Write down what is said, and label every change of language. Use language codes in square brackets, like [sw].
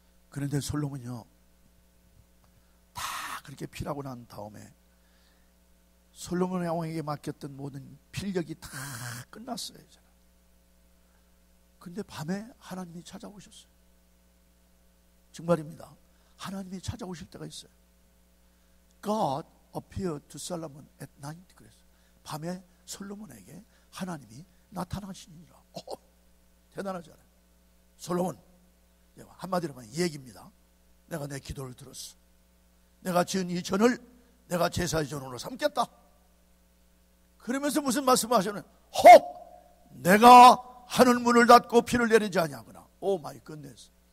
[ko] 그런데 솔로몬이요, 다 그렇게 필하고 난 다음에 솔로몬 왕에게 맡겼던 모든 필력이 다 끝났어요. 근데 밤에 하나님이 찾아오셨어요. 정말입니다. 하나님이 찾아오실 때가 있어요. [en] God appeared to Solomon at night. [ko] 그랬어요. 밤에 솔로몬에게 하나님이 나타나시니라. 대단하잖아요. 솔로몬, 한마디로 하면 얘기입니다. 내가 내 기도를 들었어. 내가 지은 이 전을 내가 제사의 전으로 삼겠다. 그러면서 무슨 말씀을 하셨냐면, 혹 내가 하늘 문을 닫고 비를 내리지 아니하거나. [en] 오 마이 굿네스.